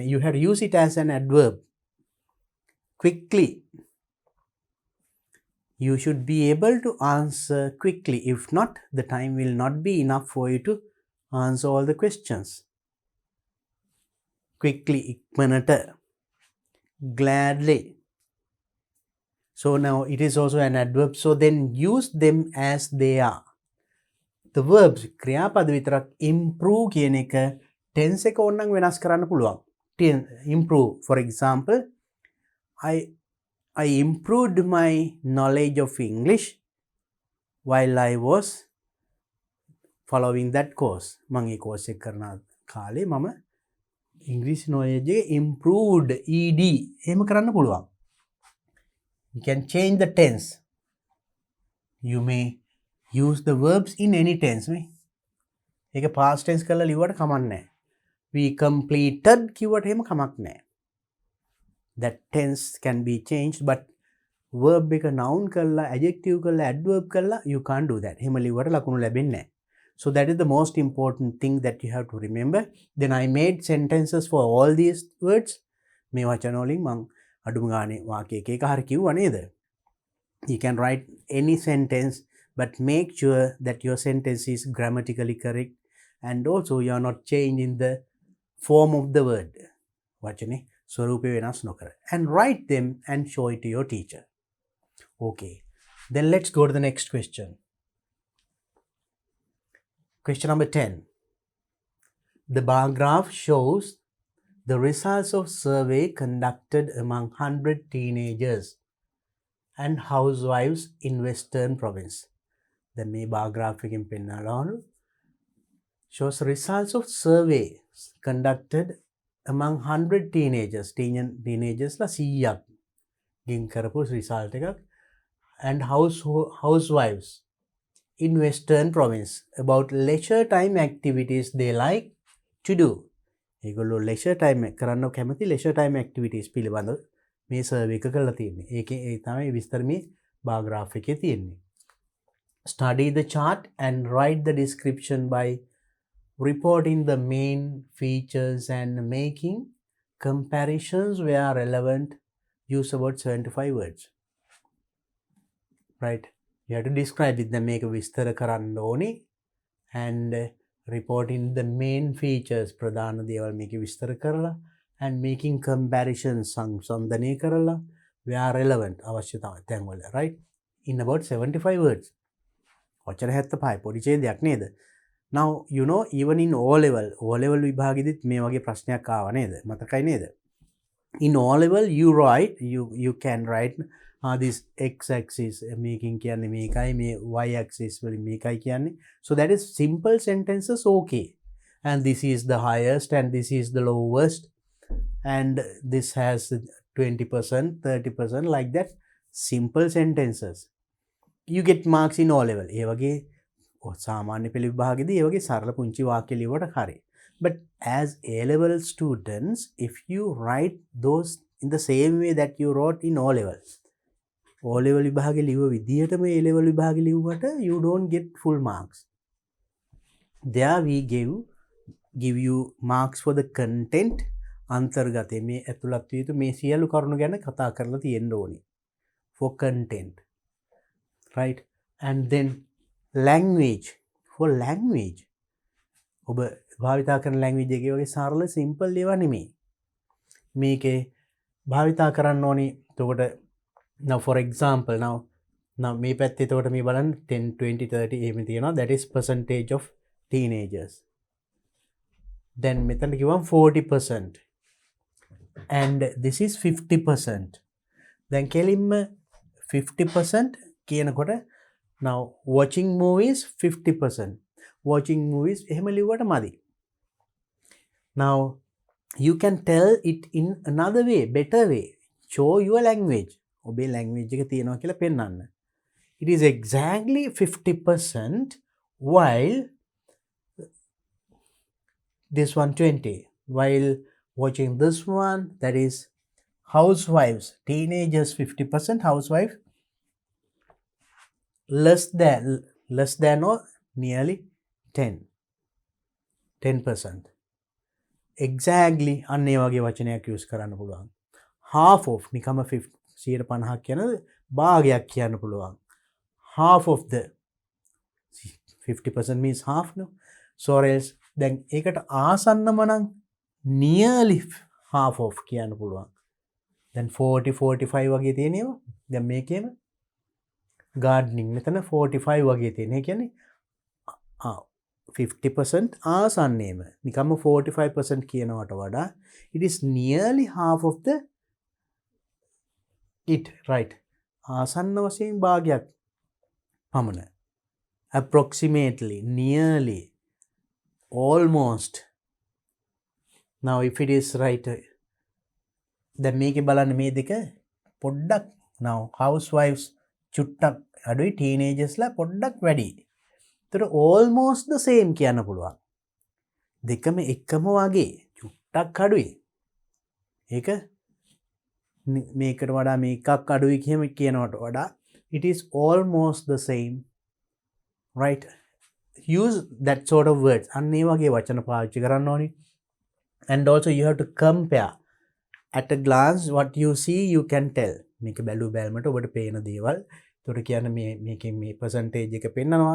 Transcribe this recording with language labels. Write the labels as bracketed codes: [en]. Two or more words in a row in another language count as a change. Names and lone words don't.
[en] You have to use it as an adverb. Quickly. You should be able to answer quickly. If not, the time will not be enough for you to answer all the questions. Quickly. ඉක්මනට. Gladly. So now it is also an adverb. So then use them as they are. The verbs [si] ක්‍රියාපද විතරක් improve කියන එක tense එක ඕනනම් වෙනස් කරන්න පුළුවන්. [en] Improve. For example, I improved my knowledge of English while I was following that course. [si] මම ඒ course එක කරන කාලේ මම [en] English knowledge [si] එක [en] improved ed [si] එහෙම කරන්න පුළුවන්. [en] You can change the tense. You may use the verbs in any tense. [si] ඒක [en] past tense [si] කරලා ලිව්වට කමක් නැහැ. [en] We completed [si] කිව්වට එහෙම කමක් නැහැ. [en] That tense can be changed but verb එක noun කරලා adjective කරලා adverb කරලා you can't do that. [si] එහෙම ලිව්වට ලකුණු ලැබෙන්නේ නැහැ. [en] So that is the most important thing that you have to remember. Then I made sentences for all these words. [si] මේ වචන වලින් මම අඩුම ගානේ වාක්‍ය එක එක හරි කිව්වා නේද? [en] You can write any sentence but make sure that your sentence is grammatically correct and also you are not changing the form of the word. [si] වචනේ ස්වරූපය වෙනස් නොකර. [en] And write them and show it to your teacher. Okay. Then let's go to the next question. Question number 10. The bar graph shows the results of survey conducted among 100 teenagers and housewives in Western province. The මේ bar graph [si] එකෙන් පෙන්නනවා [en] shows results of survey conducted among 100 teenagers. Teenagers [si] ලා 100ක් ගෙන් කරපු [en] result එකක් and housewives in Western province about leisure time activities they like to do. [si] ඒගොල්ලෝ [en] leisure time [si] කරන්න කැමති [en] leisure time activities [si] පිළිබඳව මේ survey එක කරලා තියෙන්නේ. ඒකේ ඒ තමයි විස්තර මේ [en] bar graph [si] එකේ තියෙන්නේ. [en] Study the chart and write the description by reporting the main features and making comparisons where relevant. Use about 75 words. Right? You have to describe it. Then make a [si] විස්තර කරන්න ඕනේ [en] and reporting the main features [si] ප්‍රධාන දේවල් මේකේ විස්තර කරලා [en] and making comparisons [si] සංසන්දනය කරලා [en] where relevant [si] අවශ්‍ය තැන්වල [en] right in about 75 words. [si] වචන 75 පොඩි ඡේදයක් නේද? [en] Now you know even in O level [si] විභාගෙදිත් මේ වගේ ප්‍රශ්නයක් ආවා නේද? මතකයි නේද? [en] In O level you can write this x axis making [si] කියන්නේ මේකයි මේ [en] y axis [si] වලින් මේකයි කියන්නේ. [en] So that is simple sentences okay. And this is the highest and this is the lowest and this has 20%, 30% like that. Simple sentences. You get marks in O level. [si] ඒ වගේ සාමාන්‍ය පෙළ විභාගෙදී ඒ වගේ සරල පුංචි වාක්‍ය ලියුවට හරි. [en] But as A level students, if you write those in the same way that you wrote in O level, O level [si] විභාගෙ ලියුව විදිහටම A level විභාගෙ ලියුවට [en] you don't get full marks. There we give you marks for the content. [si] අන්තර්ගතය මේ ඇතුළත් විය යුතු මේ සියලු කරුණු ගැන කතා කරලා තියෙන්න ඕනේ. [en] For content. Right? And then language. For language. [si] ඔබ භාවිතා කරන language එකේ වගේ සරල simple ඒවා නෙමෙයි. මේකේ භාවිතා කරන්න ඕනේ. එතකොට [en] now for example now [si] මේ පැත්තේ එතකොට මේ බලන්න 10 20 30 එහෙම තියෙනවා. [en] That is percentage of teenagers. [si] Then මෙතන කිව්වම 40%. [en] And this is 50%. [si] දැන් කෙලින්ම 50% කියනකොට [en] Now watching movies [si] 50%. [en] Watching movies [si] එහෙම ලිව්වට මදි. [en] Now you can tell it in another way, better way. Show your language. ඔබේ language එක තියෙනවා කියලා පෙන්වන්න. It is exactly 50% while this one 20. While watching this one, that is housewives, teenagers 50%, housewife less than or nearly 10%. [si] Exactly අන්න ඒ වගේ වචනයක් use කරන්න පුළුවන්. [en] Half of [si] නිකම 50% කියන භාගයක් කියන්න පුළුවන්. [en] Half of the 50% means half no. So else [si] දැන් ඒකට ආසන්නම නම් [en] nearly half of [si] කියන්න පුළුවන්. දැන් 40 45 වගේ තියෙනවා. දැන් මේකේම gardening මෙතන 45 වගේ තියෙන. ඒ කියන්නේ [en] 50% [si] ආසන්නේම නිකම්ම [en] 45% [si] කියනවට වඩා [en] it is nearly half of the it, right? [si] ආසන්න වශයෙන් භාගයක් පමණ. [en] Approximately, nearly, almost. Now if it is right, [si] දැන් මේකේ බලන්න මේ දෙක පොඩ්ඩක් [en] now housewives [si] චුට්ටක් අඩුයි, teenagersලා පොඩ්ඩක් වැඩි. ඒතර [en] almost the same [si] කියන්න පුළුවන්. දෙකම එකම වගේ චුට්ටක් අඩුයි. ඒක මේකට වඩා මේකක් අඩුයි කියනවට වඩා [en] it is almost the same, right? Use that sort of words. [si] අන්න ඒ වගේ වචන පාවිච්චි කරන්න ඕනි. [en] And also you have to compare. At a glance what you see you can tell. [si] මේක බැලු බැලමට ඔබට පේන දේවල්. ඒකට කියන්නේ මේකෙන් මේ percentage එක පෙන්නනවා.